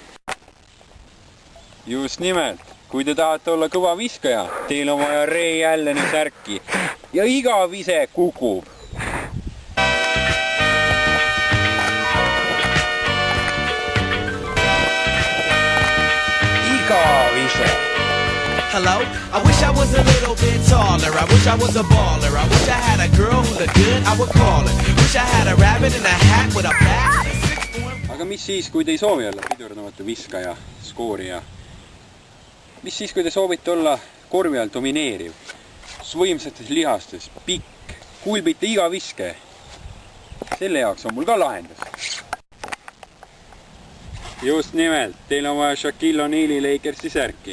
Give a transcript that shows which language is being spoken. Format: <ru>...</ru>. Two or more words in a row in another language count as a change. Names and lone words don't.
<et>Just nimelt, kui te tahate olla kõva viskaja, teil on vaja Ray Alleni särki ja iga vise kukub. Iga vise.</et> <en>Hello? I wish I was a little bit taller. I wish I was a baller. I wish I had a girl who looked good, I would call her. Wish I had a rabbit in a hat with a bat.</en> <et>Aga mis siis, kui te ei soovi olla pidurdamatu viskaja, skoorija? Mis siis, kui te soovite olla korvi all domineeriv, võimsates lihastes, pikk, kulbite iga viske? Selle jaoks on mul ka lahendus. Just nimelt, teil on vaja Shaquille O'Neali Lakersi särki.</et>